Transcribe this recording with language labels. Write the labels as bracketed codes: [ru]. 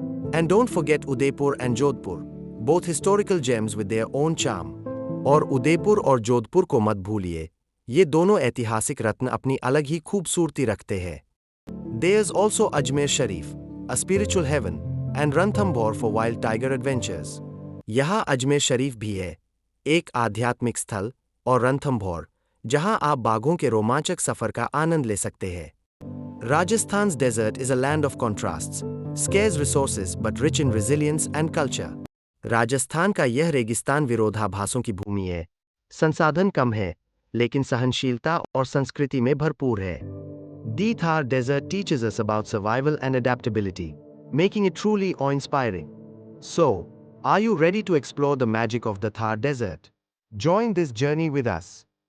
[en] And don't forget Udaipur and Jodhpur, both historical gems with their own charm. [hi] और उदयपुर और जोधपुर को मत भूलिए, ये दोनों ऐतिहासिक रत्न अपनी अलग ही खूबसूरती रखते हैं. [en] There's also Ajmer Sharif, a spiritual heaven, and Ranthambore for wild tiger adventures. [hi] यहाँ अजमेर शरीफ भी है, एक आध्यात्मिक स्थल, और रणथंभौर, जहाँ आप बाघों के रोमांचक सफर का आनंद ले सकते हैं. [en] Rajasthan's desert is a land of contrasts, scarce resources but rich in resilience and culture. [hi] Rajasthan का यह रेगिस्तान विरोधाभासों की भूमि है. संसाधन कम है, लेकिन सहनशीलता और संस्कृति में भरपूर है. [en] The Thar Desert teaches us about survival and adaptability, making it truly awe-inspiring. So, are you ready to explore the magic of the Thar Desert? Join this journey with us.